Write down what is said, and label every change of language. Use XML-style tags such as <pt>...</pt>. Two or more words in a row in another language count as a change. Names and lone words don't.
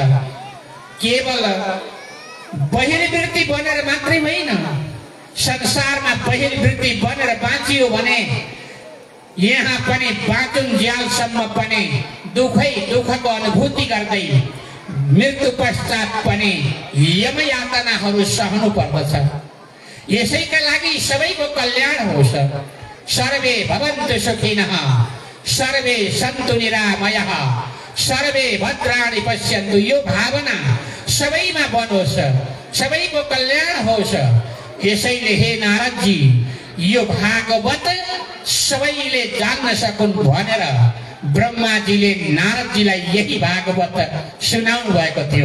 <ne>केवल बहिर्वृत्ति बनेर मात्रै होइन, संसारमा बहिर्वृत्ति बनेर बाँचियो भने यहाँ पनि बाँचुन्जेलसम्म पनि दुःखको अनुभूति गर्दै मृत्यु पश्चात पनि यमयातनाहरू सहनु पर्दछ। यसैका लागि सबैको कल्याण होस्।</ne> <sa>सर्वे भवन्तु सुखिनः, सर्वे सन्तु निरामयः, सर्वे भद्राणि पश्यन्तु।</sa> <ne>यो भावना सबैमा बनोस्, सबैको कल्याण होस्। यसैले हे नारदजी यो भागवत सबैले जान्न सकुन् भनेर ब्रह्माजीले नारदजीलाई यही भागवत सुनाउनु भएको थियो।</ne>